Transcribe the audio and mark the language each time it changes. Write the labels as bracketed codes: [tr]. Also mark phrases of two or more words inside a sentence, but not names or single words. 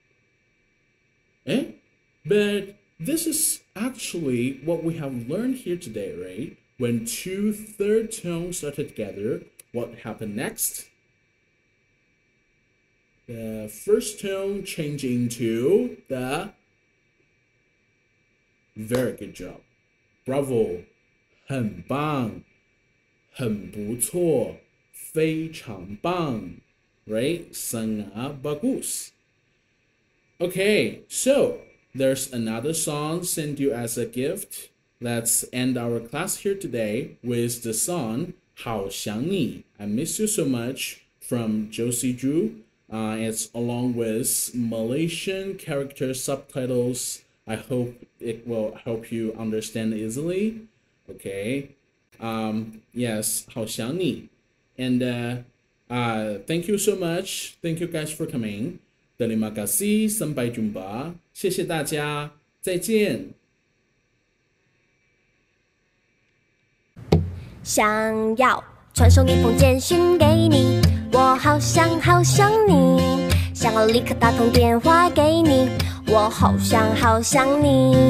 [en] But this is actually what we have learned here today, right? When two third tones are together, what happened next? The first tone change into the very good job. Bravo. [zh] 很棒很不错非常棒 right? [ms] Sangat bagus. [en] Okay, so there's another song sent you as a gift. Let's end our class here today with the song 好想你 I miss you so much from Josie Zhu. It's along with Malaysian character subtitles. I hope it will help you understand easily. Okay. Yes, 好想你 And thank you so much. Thank you guys for coming. [ms] Terima kasih. Sampai jumpa. [zh] 谢谢大家。再见。想要传送一封简讯给你，我好想好想你，想要立刻打通电话给你，我好想好想你。